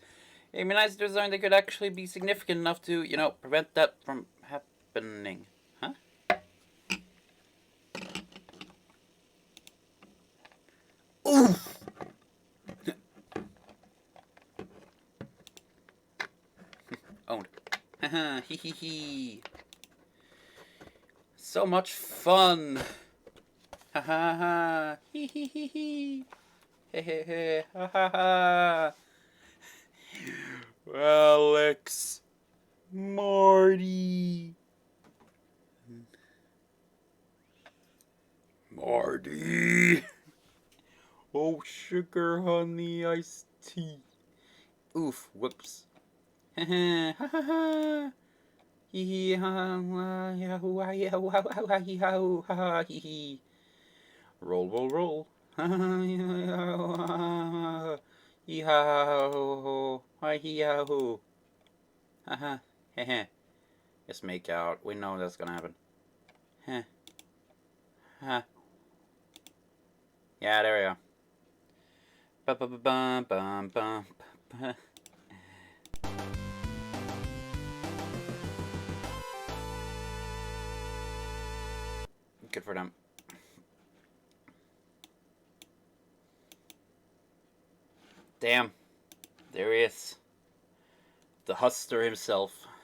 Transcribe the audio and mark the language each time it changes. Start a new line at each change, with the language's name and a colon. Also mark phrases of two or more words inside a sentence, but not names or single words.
English: It'd be nice to design that could actually be significant enough to, prevent that from happening. Huh? Oof! Owned. Haha, hee hee hee. So much fun. Ha ha ha. Hee hee hee hee. Hey hey hey. Ha ha ha. Alex. Marty. Marty. Oh, sugar honey iced tea. Oof, whoops. Ha ha ha ha. Hee hee ha ha yahoo ha yahoo ha ha ha hee ha ha hee hee. Roll roll roll. Ha ha hee ha ho ha hee ha ho. Ha ha heh heh. Just make out. We know that's gonna happen. Heh. Ha. Yeah, there we go. Ba ba ba bum bum bum ba. Good for them. Damn. There he is. The hustler himself.